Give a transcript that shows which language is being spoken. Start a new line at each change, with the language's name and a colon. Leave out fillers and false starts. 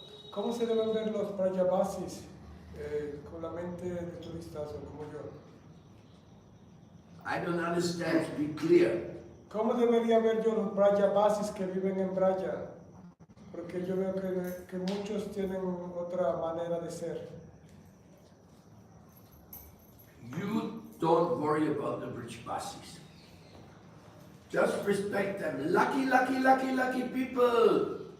Spanish: ¿Cómo se deben ver los Brajavasis con la mente de turistas o como yo?
English: I don't understand, be clear.
Spanish: ¿Cómo debería ver yo los Brajavasis que viven en Braja? Porque yo veo que muchos tienen otra manera de ser.
English: You don't worry about the Brajavasis. Just respect them. Lucky, lucky, lucky, lucky people.